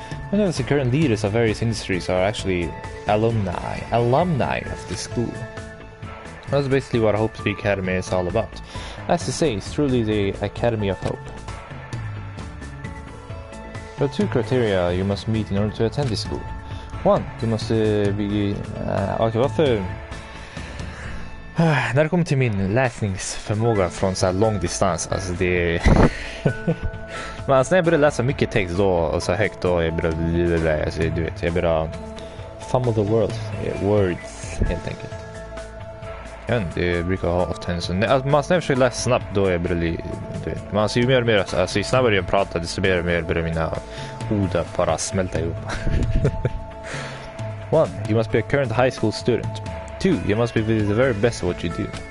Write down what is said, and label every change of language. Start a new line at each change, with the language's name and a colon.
English: Many of the current leaders of various industries are actually alumni of this school. That's basically what Hope's Peak Academy is all about. As to say, it's truly the Academy of Hope. There are two criteria you must meet in order to attend this school. One, you must be...
Swedish: Okej, varför... När det kommer till min läsningsförmåga från så här lång distans, alltså det men alltså när jag börjar läsa mycket text då och så högt då jag börjar, alltså, du vet, jag börjar
English: fumble the words
Swedish: helt enkelt. Jag vet inte, det brukar ha ofta en sån, alltså, man försöker läsa snabbt då jag börjar, du vet, man ser ju mer och mer, alltså ju snabbare jag pratar desto mer börjar mina ord bara smälta ihop.
English: 1. You must be a current high school student. 2. You must be the very best at what you do.